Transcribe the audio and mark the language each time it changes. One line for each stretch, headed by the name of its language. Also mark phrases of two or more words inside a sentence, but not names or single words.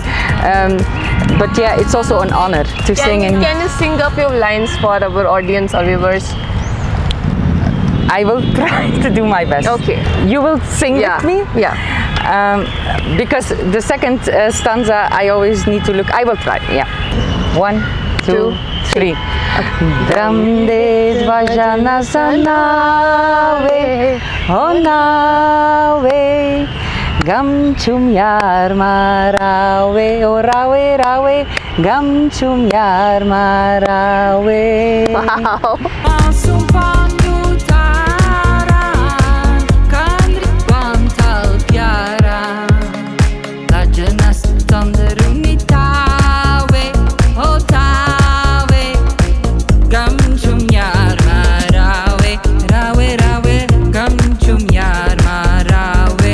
English: But yeah, it's also an honor to sing. Can you sing up your lines for our audience or viewers? I will try to do my best. Okay. You will sing with me? Yeah. Because the second stanza I always need to look. I will try. Yeah. 1, 2, 3.
Kashmiri: Dramde dvajana sanave, onave, gam chum yar marawe, o rawe, gam chum yar marawe.
English: Wow.
Kashmiri: Masum pandu tara, kandri pantal pyara, lajanas tandaruni tawe, o tawe, gam chum yar marawe, rawe, gam chum yar marawe.